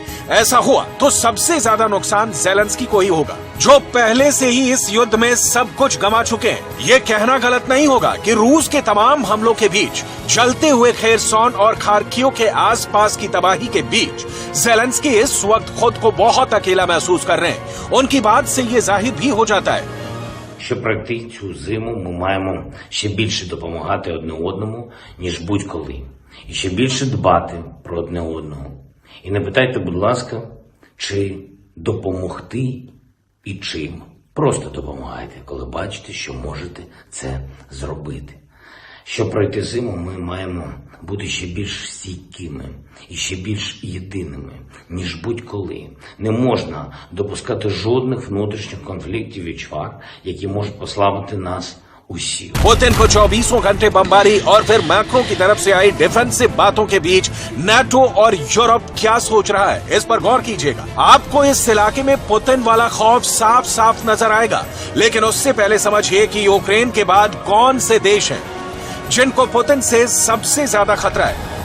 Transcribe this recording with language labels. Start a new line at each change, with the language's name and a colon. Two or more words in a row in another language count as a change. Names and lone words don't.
Hindi: ऐसा हुआ तो सबसे ज्यादा नुकसान ज़ेलेंस्की को ही होगा, जो पहले से ही इस युद्ध में सब कुछ गंवा चुके हैं। ये कहना गलत नहीं होगा कि रूस के तमाम हमलों के बीच, जलते हुए खेरसॉन और खार्किव के आसपास की तबाही के बीच ज़ेलेंस्की इस वक्त खुद को बहुत अकेला महसूस कर रहे हैं। उनकी बात से ये जाहिर भी हो जाता है।
Ukrainian: Щоб пройти цю зиму, ми маємо ще більше допомагати одне одному, ніж будь-коли. І ще більше дбати про одне одного. І не питайте, будь ласка, чи допомогти і чим. Просто допомагайте, коли бачите, що можете це зробити. Щоб пройти зиму, ми маємо бути ще більш стійкими і ще більш єдиними, ніж будь-коли. Не можна допускати жодних внутрішніх конфліктів і чвар, які можуть послабити нас усі.
Hindi: पुतिन को 24 घंटे बमबारी और फिर मैक्रो की तरफ से आई डिफेंसिव बातों के बीच नाटो और यूरोप क्या सोच रहा है, इस पर गौर कीजिएगा। आपको इस इलाके में पुतिन वाला खौफ साफ साफ नजर आएगा, लेकिन उससे पहले समझिए कि यूक्रेन के बाद कौन से देश हैं जिनको पुतिन से सबसे ज्यादा खतरा है।